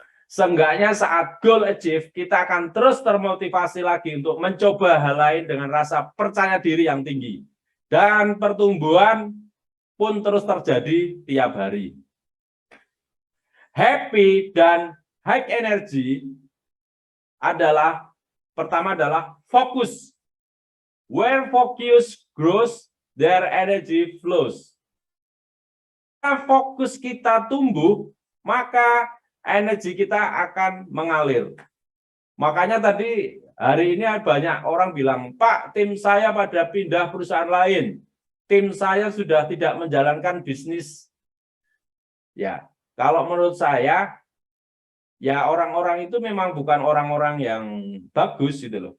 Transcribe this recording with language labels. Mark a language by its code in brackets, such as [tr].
[id] Seenggaknya saat goal achieve, kita akan terus termotivasi lagi untuk mencoba hal lain dengan rasa percaya diri yang tinggi. Dan pertumbuhan pun terus terjadi tiap hari. Happy dan high energy adalah, pertama adalah fokus. [en] Where focus grows, their energy flows. [id] Jika fokus kita tumbuh, maka energi kita akan mengalir. Makanya tadi hari ini banyak orang bilang, Pak, tim saya pada pindah perusahaan lain. Tim saya sudah tidak menjalankan bisnis. Ya, kalau menurut saya, ya orang-orang itu memang bukan orang-orang yang bagus gitu loh.